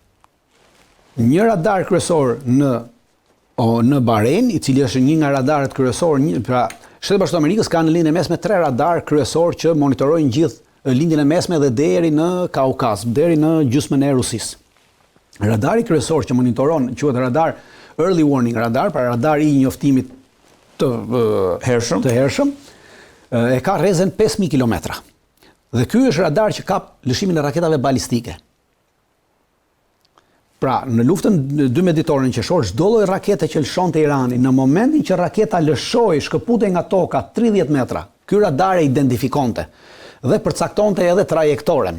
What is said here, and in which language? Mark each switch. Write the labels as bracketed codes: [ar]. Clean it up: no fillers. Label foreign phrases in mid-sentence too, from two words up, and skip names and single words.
[sq] Një radar kryesor në Bahrein, i cili është një nga radarët kryesor, pra Shtetet Bashkuara të Amerikës ka në lindjen e mesme 3 radar kryesor që monitorojnë gjithë lindjen e mesme dhe deri në Kaukaz, deri në gjysmën e Rusisë. Radari kryesor që monitoron quhet radar [en] early warning radar, [sq] pra radar i njoftimit të hershëm, e ka rrezen 5000 kilometra. Dhe ky është radar që kap lëshimin e raketave balistike. Pra, në luftën 12 dhjetorin qershor, çdo lloj rakete që lëshonte Irani, në momentin që raketa lëshoi, shkëputej nga toka 30 metra, ky radar e identifikonte dhe përcaktonte edhe trajektoren.